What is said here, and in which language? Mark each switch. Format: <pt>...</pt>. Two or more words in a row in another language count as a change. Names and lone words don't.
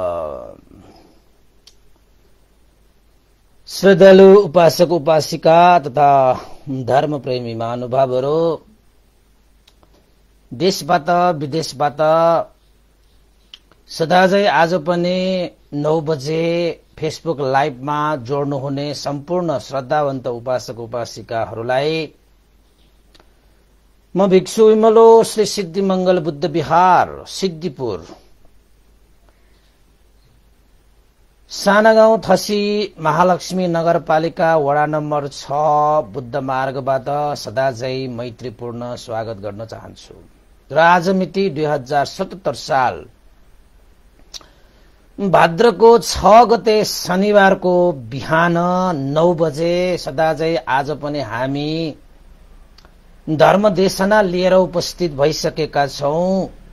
<ne>श्रद्धालु उपासक उपासिका तथा धर्म प्रेमी महानुभावहरू, देशबाट विदेशबाट सदाझै आज पनि 9 बजे फेसबुक लाइभमा जोड्नुहुने सम्पूर्ण श्रद्धावन्त उपासक उपासिकाहरूलाई म भिक्षु विमलो श्री सिद्धिमंगल बुद्ध विहार सिद्धिपुर सानागाउँ थसी महालक्ष्मी नगरपालिका वडा नम्बर 6 बुद्ध मार्गबाट सदाझै मैत्रीपूर्ण स्वागत गर्न चाहन्छु। र आज मिति 2077 साल भाद्रको 6 गते शनिबारको बिहान 9 बजे सदाझै आज पनि हामी धर्मदेशना लिएर उपस्थित भइसकेका छौं।</ne>